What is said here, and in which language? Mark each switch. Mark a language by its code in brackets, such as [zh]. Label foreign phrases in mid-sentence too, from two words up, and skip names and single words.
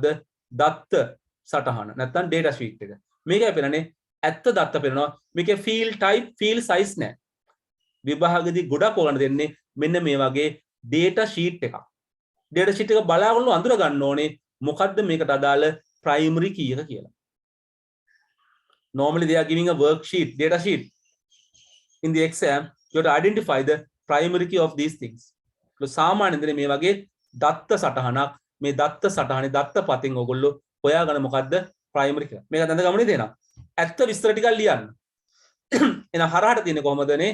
[si] දත්ත සටහන. නැත්නම් [en] data sheet [si] එක. මේකයි පෙන්වන්නේ ඇත්ත දත්ත පෙන්වනවා. මේකේ [en] field type, field size [si] නැහැ. විභාගදී ගොඩක් ඕගොල්ලන්ට දෙන්නේ මෙන්න මේ වගේ [en] data sheet [si] එකක්. [en] data sheet [si] එක බලාගෙන අඳුර ගන්න ඕනේ මොකද්ද මේකට අදාළ [en] primary key [si] එක කියලා. [en] Normally they are giving a worksheet, data sheet. In the exam, you have to identify the primary key of these things. [si] So සාමාන්‍යයෙන් මේ වගේ දත්ත සටහනක් මේ දත්ත සටහනේ දත්ත පතින් ඔයගොල්ලෝ හොයාගන්න මොකද්ද primary කියලා. මේක දැන් ගමනේ දෙනවා. ඇත්ත විස්තර ටිකක් ලියන්න. එහෙනම් හරහට තියෙන්නේ කොහමද නේ?